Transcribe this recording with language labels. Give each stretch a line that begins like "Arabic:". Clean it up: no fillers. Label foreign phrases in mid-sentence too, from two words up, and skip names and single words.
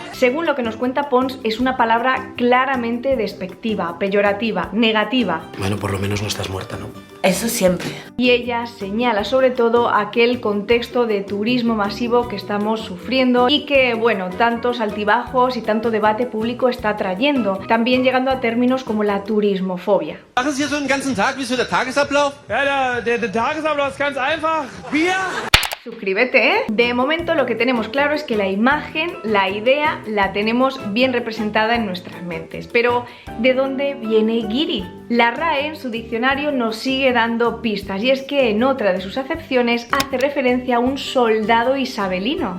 Spanish: Según lo que nos cuenta Pons, es una palabra claramente despectiva, peyorativa, negativa. Bueno, por lo menos no estás muerta, ¿no? Eso siempre. Y ella señala sobre todo aquel contexto de turismo masivo que estamos sufriendo y que, bueno, tantos altibajos y tanto debate público está trayendo, también llegando a términos como la turismofobia.
German: Machen Sie so einen ganzen Tag, wie ist so der Tagesablauf? Ja, der Tagesablauf ist ganz einfach. Bier.
Spanish: Suscríbete, ¿eh? De momento lo que tenemos claro es que la imagen, la idea, la tenemos bien representada en nuestras mentes. Pero, ¿de dónde viene guiri? La RAE en su diccionario nos sigue dando pistas, y es que en otra de sus acepciones hace referencia a un soldado isabelino.